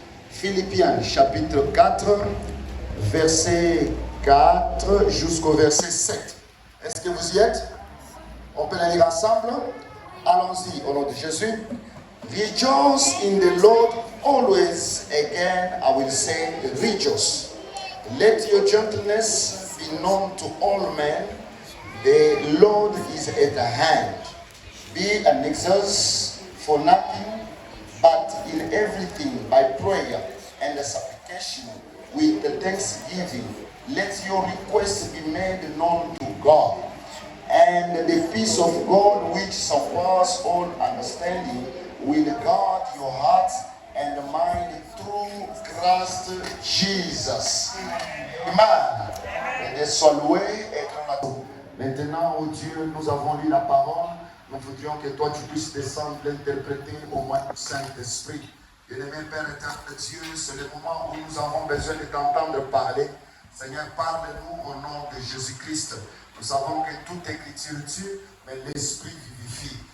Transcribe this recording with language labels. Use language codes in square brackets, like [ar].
[fr] Philippiens chapitre 4, verset 4 jusqu'au verset 7. Est-ce que vous y êtes? On peut la lire ensemble? Allons-y au nom de Jésus. [en] Rejoice in the Lord always. Again, I will say rejoice. Let your gentleness be known to all men. The Lord is at the hand. Be anxious for nothing, but in everything by prayer and supplication with the thanksgiving. Let your requests be made known to God. And the peace of God, which surpasses all understanding, will guard your heart and mind through Christ Jesus. [fr] Amen. Et sois loué et acclamé. Maintenant, oh Dieu, nous avons lu la parole. Nous voudrions que toi, tu puisses descendre, l'interpréter au moins du Saint-Esprit. Bien-aimé Père éternel Dieu, c'est le moment où nous avons besoin de t'entendre parler. Seigneur, parle-nous au nom de Jésus-Christ. Nous savons que toute écriture tue, mais l'Esprit vivifie.